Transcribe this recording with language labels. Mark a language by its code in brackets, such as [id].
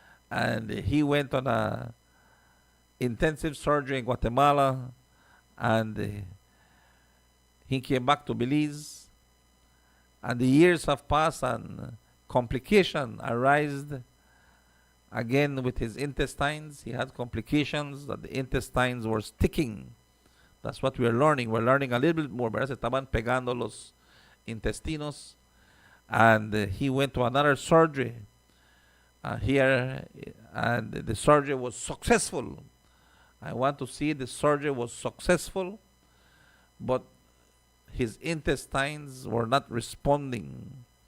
[en] And he went on a intensive surgery in Guatemala, and he came back to Belize. And the years have passed, and complication arose again with his intestines. He had complications that the intestines were sticking. That's what we're learning. We're learning a little bit more. [es] Se estaban pegando los intestinos. [en] And he went to another surgery here, and the surgery was successful. I want to see the surgery was successful, but his intestines were not responding.